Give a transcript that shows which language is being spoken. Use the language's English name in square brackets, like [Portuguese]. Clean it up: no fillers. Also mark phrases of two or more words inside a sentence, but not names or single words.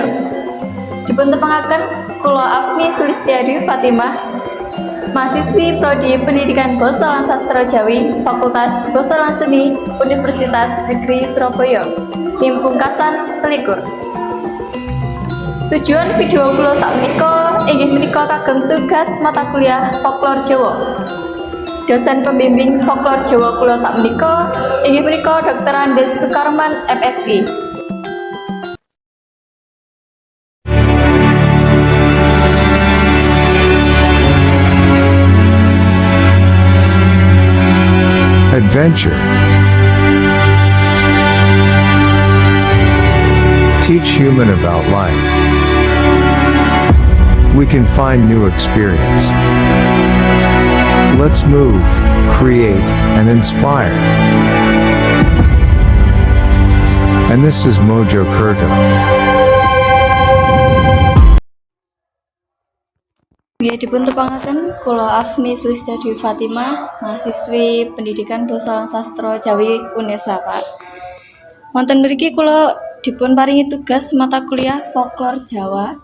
[Javanese] Dipuntepangaken kula Afni Sulistiadi Fatimah, mahasiswi Prodi Pendidikan Basa lan Sastra Jawi, Fakultas Basa lan Seni, Universitas Negeri Surabaya. Tim pungkasan selikur. Tujuan video kula sakmenika inggih menika kagem tugas mata kuliah Folklor Jawa. Dosen pembimbing Folklor Jawa kula sakmenika inggih menika Dr. Andes Sukarman, MSI. [English] Adventure. Teach human about life. We can find new experience. Let's move, create, and inspire. And this is Mojo Kurto. [Javanese] Nggih dipuntepangaken kula Afni Sulistiadi Fatimah, mahasiswi Pendidikan Basa lan Sastra Jawi UNESA, Pak. Wonten mriki kula dipun paringi tugas mata kuliah Folklor Jawa.